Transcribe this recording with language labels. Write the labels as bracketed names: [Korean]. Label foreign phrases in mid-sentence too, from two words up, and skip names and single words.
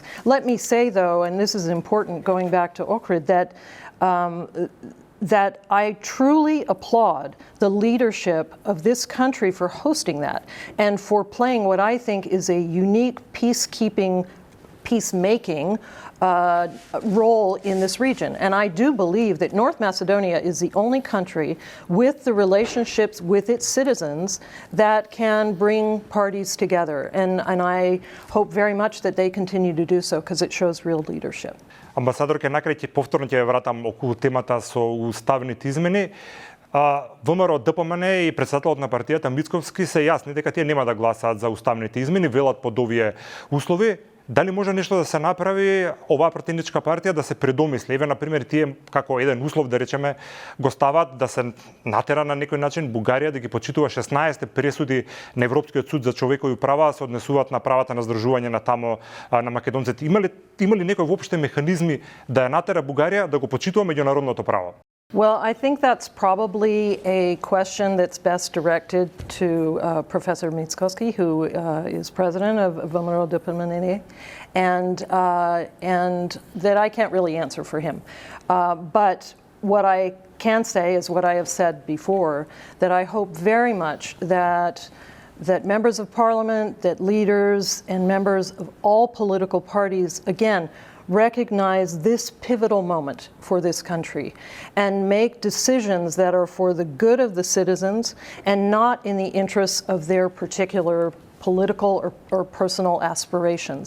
[English] Let me say, though, and this is important going back to Ohrid, that I truly applaud the leadership of this country for hosting that and for playing what I think is a unique peacemaking role in this region. And I do believe that North Macedonia is the only country with the relationships with its citizens that can bring parties together. And I hope very much that they continue to do so because it shows real leadership. [Macedonian] Амбасадорке, накрај ќе повторно ќе вратам околу темата со уставните измени. ВМРО ДПМН и председателот на партијата Мицковски се јасни дека тие нема да гласаат за уставните измени, велат под овие услови. Дали може нешто да се направи оваа претендничка партија да се предомисли? Еве, например, тие како еден услов, да речеме, го стават да се натера на некој начин Бугарија да ги почитува 16 пресуди на Европскиот суд за човекови права, се однесуваат на правата на здржување на тамо на македонците. Има ли некој воопште механизми да ја натера Бугарија да го почитува меѓународното право? [English] Well, I think that's probably a question that's best directed to Professor Mickoski, who is president of ВМРО ДПМН, and that I can't really answer for him. But what I can say is what I have said before, that I hope very much that members of parliament, that leaders and members of all political parties, again, recognize this pivotal moment for this country and make decisions that are for the good of the citizens and not in the interests of their particular political or personal aspirations.